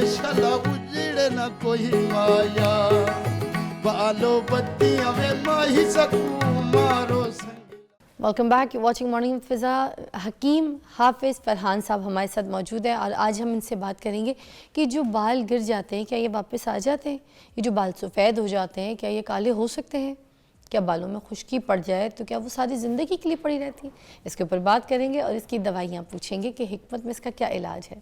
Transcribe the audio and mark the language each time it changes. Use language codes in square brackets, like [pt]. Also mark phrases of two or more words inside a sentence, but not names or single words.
[pa] والا اجڑے نہ کوئی مایا بالو بتیاں وے ماہی سکوں مارو [en] welcome back, you watching Morning with Fiza. [ur] حکیم حافظ فرحان صاحب ہمارے ساتھ موجود ہیں اور آج ہم ان سے بات کریں گے کہ جو بال گر جاتے ہیں کیا یہ واپس آ جاتے ہیں، یہ جو بال سفید ہو جاتے ہیں کیا یہ کالے ہو سکتے ہیں، کیا بالوں میں خشکی پڑ جائے تو کیا وہ ساری زندگی کے لیے پڑی رہتی ہے. اس کے اوپر بات کریں گے اور اس کی دوائیاں پوچھیں گے کہ حکمت میں اس کا کیا علاج ہے.